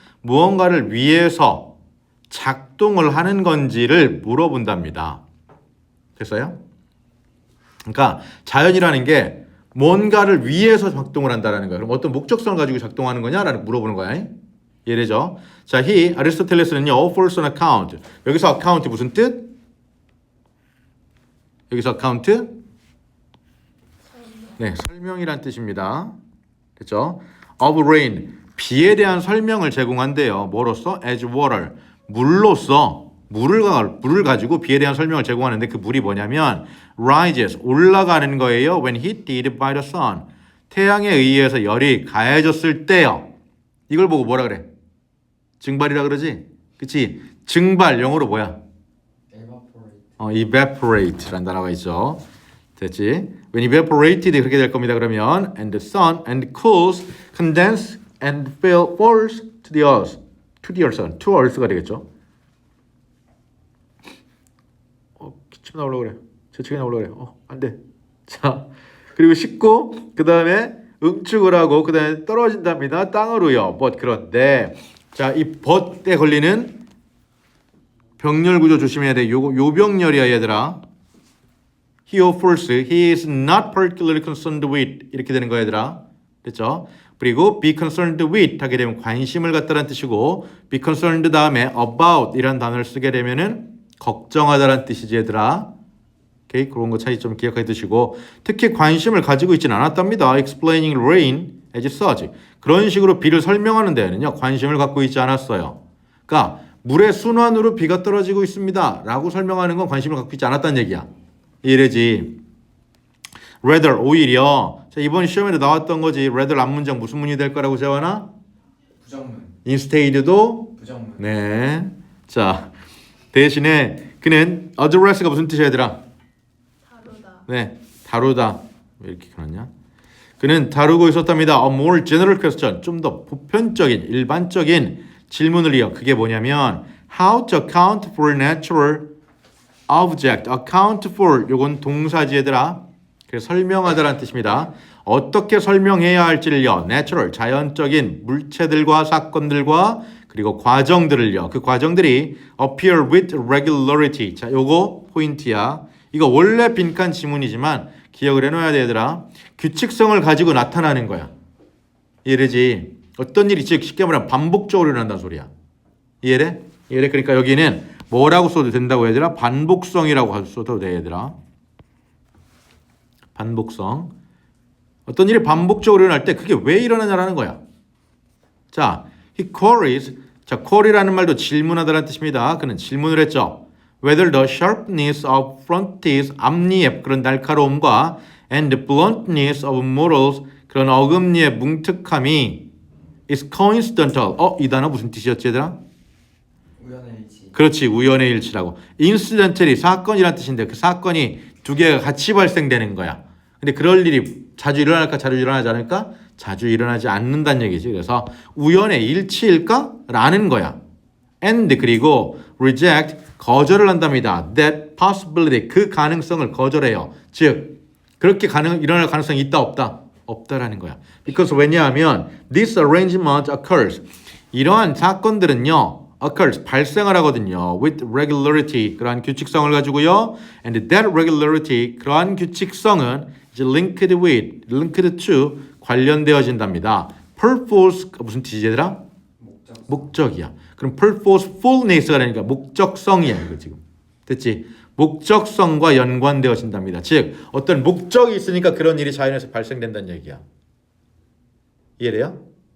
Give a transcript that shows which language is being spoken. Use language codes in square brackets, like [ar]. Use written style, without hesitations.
[ko] 무언가를 위해서 작동을 하는 건지를 물어본답니다. 됐어요? 그러니까 자연이라는 게 뭔가를 위해서 작동을 한다는 거야. 그럼 어떤 목적성을 가지고 작동하는 거냐라는 물어보는 거야. 예래죠. [en] 자, 아리스토텔레스는요, offers an account. [ko] 여기서 account 무슨 뜻? 여기서 account? 네, 설명이란 뜻입니다. 됐죠? [en] Of rain. [ko] 비에 대한 설명을 제공한대요. 뭐로써? [en] As water. [ko] 물로써 물을 가지고 비에 대한 설명을 제공하는데 그 물이 뭐냐면 rises 올라가는 거예요. [en] When heated by the sun. [ko] 태양에 의해서 열이 가해졌을 때요. 이걸 보고 뭐라 그래? 증발이라 그러지? 그치? 증발 영어로 뭐야? evaporate라는 단어가 있죠. 됐지? [en] When evaporated [ko] 그렇게 될 겁니다. 그러면 [en] and the sun and cools, condense and falls to the earth. to the earth, to earth가 [ko] 되겠죠. 기침 나오려고 그래. 재채기 나오려고 그래. 안 돼. 자, 그리고 씻고 그 다음에 응축을 하고 그 다음에 떨어진답니다. 땅으로요. 그런데 자, 이 but에 걸리는 병렬 구조 조심해야 돼. 요 병렬이야 얘들아. [en] He offers, he is not particularly concerned with [ko] 이렇게 되는 거야 얘들아. 됐죠? 그리고 be concerned with 하게 되면 관심을 갖다라는 뜻이고 be concerned 다음에 about 이라는 단어를 쓰게 되면은 걱정하다라는 뜻이지 얘들아. 오케이? 그런 거 차이점 기억해 두시고 특히 관심을 가지고 있지는 않았답니다. [en] explaining rain as such. [ko] 그런 식으로 비를 설명하는 데에는요. 관심을 갖고 있지 않았어요. 그러니까 물의 순환으로 비가 떨어지고 있습니다. 라고 설명하는 건 관심을 갖고 있지 않았다는 얘기야. 이래지. rather 오히려 자, 이번 시험에도 나왔던 거지. rather 앞문장 무슨 문이 될 거라고 재환아? 부정문. instead도 부정문. 네. 자, 대신에 그는 address가 무슨 뜻이야 얘들아? 다루다. 네. 다루다. 왜 이렇게 그러냐? 그는 다루고 있었답니다. [en] A more general question. [ko] 좀 더 보편적인 일반적인 질문을 이어. 그게 뭐냐면 [en] how to account for natural object. [ko] account for 요건 동사지 얘들아. 그래서 설명하다라는 뜻입니다. 어떻게 설명해야 할지를요. natural, 자연적인 물체들과 사건들과 그리고 과정들을요. 그 과정들이 [en] appear with regularity. [ko] 자, 요거 포인트야. 이거 원래 빈칸 지문이지만 기억을 해놔야 돼 얘들아. 규칙성을 가지고 나타나는 거야. 이해되지? 어떤 일이 즉 쉽게 말하면 반복적으로 일어난다는 소리야. 이해돼? 이해돼? 그러니까 여기는 뭐라고 써도 된다고 얘들아? 반복성이라고 써도 돼 얘들아. 반복성. 어떤 일이 반복적으로 일어날 때 그게 왜 일어나냐라는 거야. [en] 자, he queries. [ko] 자, query라는 말도 질문하다라는 뜻입니다. 그는 질문을 했죠. [en] Whether the sharpness of front teeth, [ko] 앞니의 그런 날카로움과 [en] and the bluntness of morals, [ko] 그런 어금니의 뭉툭함이 [en] is coincidental. [ko] 이 단어 무슨 뜻이었지 얘들아? 우연의 일치. 그렇지, 우연의 일치라고. incidentally 사건이란 뜻인데 그 사건이 두 개가 같이 발생되는 거야. 근데 그럴 일이 자주 일어날까 자주 일어나지 않을까? 자주 일어나지 않는다는 얘기지. 그래서 우연의 일치일까? 라는 거야. and 그리고 reject 거절을 한답니다. [en] that possibility [ko] 그 가능성을 거절해요. 즉 그렇게 일어날 가능성이 있다 없다? 없다라는 거야. [en] because 왜냐하면 this arrangement occurs [ko] 이러한 사건들은요 [en] occurs [ko] 발생을 하거든요. [en] with regularity [ko] 그러한 규칙성을 가지고요. [en] and that regularity [ko] 그러한 규칙성은 이제 [en] linked to [ko] 관련되어진답니다. purpose 무슨 뜻이지 얘들아? 목적이야. 그럼 purposefulness가 되니까 목적성이야 이거 지금. 됐지? 목적성과 연관되어진답니다. 즉 어떤 목적이 있으니까 그런 일이 자연에서 발생된다는 얘기야. 이해돼요?